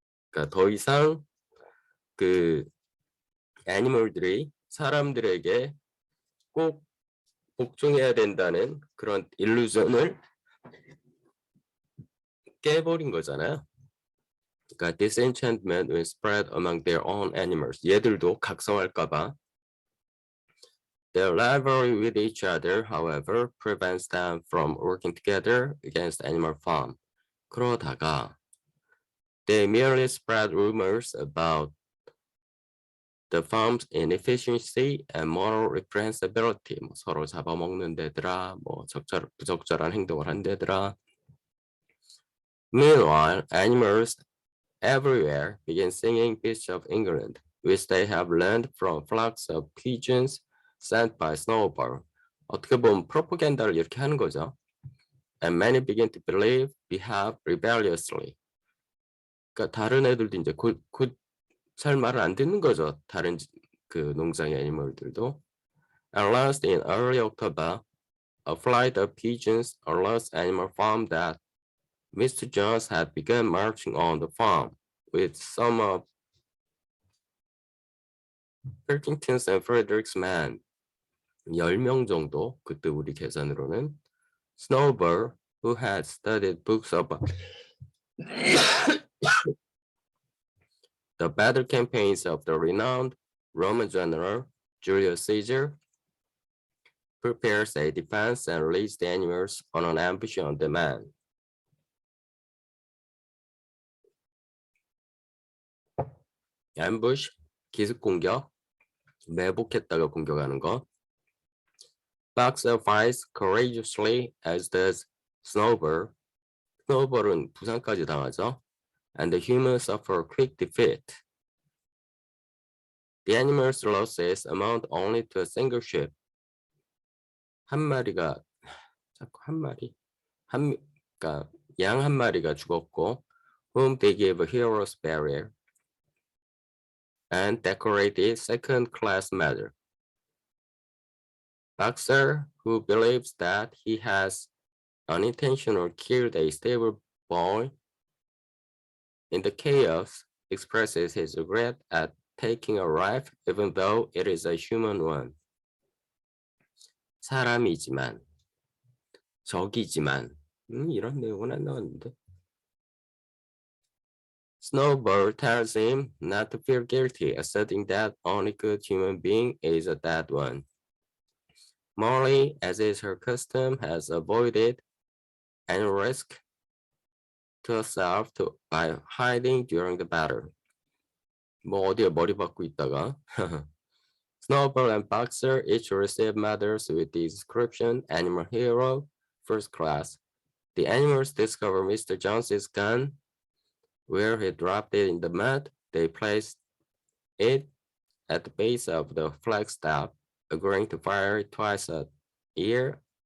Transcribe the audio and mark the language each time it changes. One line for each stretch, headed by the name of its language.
Korean: 그러니까 더 이상 애니멀들이 사람들에게 꼭 복종해야 된다는 그런 일루전을 깨버린 거잖아요. 그러니까
English: disenchantment will spread among their own animals.
Korean: 얘들도 각성할까봐.
English: Their rivalry with each other, however, prevents them from working together against Animal Farm.
Korean: 그러다가
English: they merely spread rumors about the farm's inefficiency and moral reprehensibility.
Korean: 서로 잡아먹는 데더라, 부적절한 행동을 한 데더라.
English: Meanwhile, animals everywhere began singing Beasts of England, which they have learned from flocks of pigeons sent by Snowball.
Korean: 어떻게 보면 프로파간다를 이렇게 하는 거죠.
English: And many begin to behave rebelliously.
Korean: 그러니까 다른 애들도 이제 잘 말을 안 듣는 거죠. 다른 농장의 애니멀들도.
English: And last in early October, a flight of pigeons alerts Animal Farm that Mr. Jones had begun marching on the farm with some of Pilkington's and Frederick's men.
Korean: 10명 정도, 그때 우리 계산으로는
English: Snowball, who had studied books about the battle campaigns of the renowned Roman general Julius Caesar, prepares a defense and leads the animals on an ambush on the man.
Korean: ambush, 기습 공격, 매복했다가 공격하는 거.
English: Boxer fights courageously as does Snowball.
Korean: Snowball은 부상까지 당하죠.
English: And the humans suffer quick defeat. The animals' losses amount only to a single sheep.
Korean: 한 마리가 자꾸 한 마리 그러니까 양 한 마리가 죽었고,
English: whom they give a hero's burial and decorated second-class medal. Boxer, who believes that he has unintentionally killed a stable boy in the chaos, expresses his regret at taking a life, even though it is a human one.
Korean: 사람이지만, 적이지만, 이런 내용은 안 나왔는데.
English: Snowball tells him not to feel guilty, asserting that only good human being is a dead one. Molly, as is her custom, has avoided any risk to herself by hiding during the battle.
Korean: 뭐 어디에 머리 박고 있다가.
English: Snowball and Boxer each receive medals with the inscription Animal Hero, First Class. The animals discover Mr. Jones's gun, where he dropped it in the mud. They placed it at the base of the flagstaff, agreeing to fire it twice a year.